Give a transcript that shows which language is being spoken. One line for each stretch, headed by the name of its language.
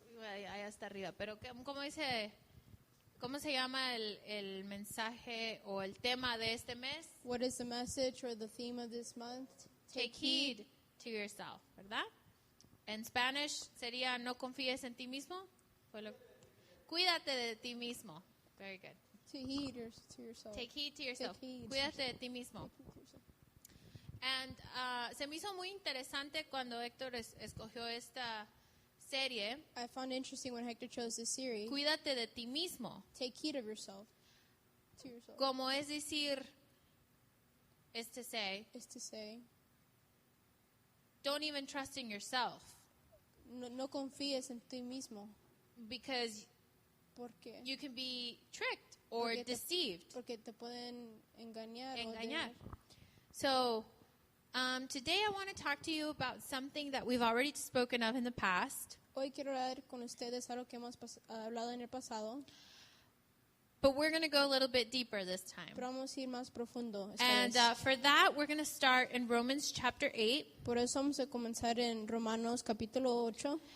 Spanish: Allá está arriba, pero ¿cómo se llama el mensaje o el tema de este mes?
English: What is the message or the theme of this month? Take heed to yourself,
Spanish: ¿verdad? En Spanish sería no confíes en ti mismo. Cuídate de ti mismo.
English: Very good. To heed to yourself. Take heed to yourself. Take heed.
Spanish: Cuídate de ti mismo. And se me hizo muy interesante cuando Héctor escogió esta serie.
English: I found it interesting when Hector chose this series.
Spanish: Cuídate de ti mismo.
English: Take heed of yourself. To yourself.
Spanish: Como es decir,
English: is to say, Is to say, don't even trust in yourself
Spanish: no confíes en ti mismo.
English: because
Spanish: ¿Por qué?
English: you can be tricked or
Spanish: Porque te-
English: deceived.
Spanish: Porque te pueden engañar. Engañar.
English: So, today I want to talk to you about something that we've already spoken of in the past,
Spanish: Hoy quiero hablar con ustedes algo que hemos hablado en el pasado,
English: but we're going to go a little bit deeper this time.
Spanish: pero vamos a ir más profundo esta
English: And
Spanish: vez.
English: for that, we're going to start in Romans chapter 8,
Spanish: Por eso vamos a comenzar en Romanos capítulo 8